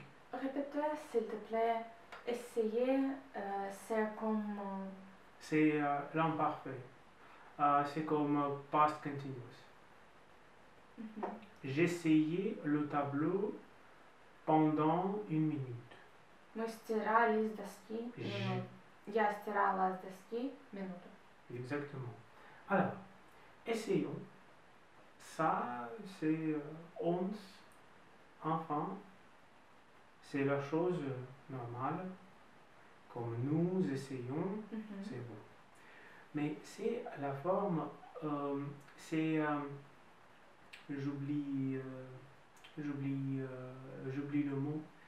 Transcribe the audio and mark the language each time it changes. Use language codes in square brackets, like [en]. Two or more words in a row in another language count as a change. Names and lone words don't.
[fr] Répète-toi, s'il te plaît. Essayer, c'est comme... C'est l'imparfait. C'est comme [en] past continuous. [fr] J'essayais le tableau pendant 1 minute. [ru] Мы стирали с доски минуту. Я стирала с доски минуту. [fr] Exactement. Alors, essayons. Ça, c'est ons, enfin, c'est la chose normale. Comme nous essayons, c'est bon. Mais c'est la forme, c'est, j'oublie le mot.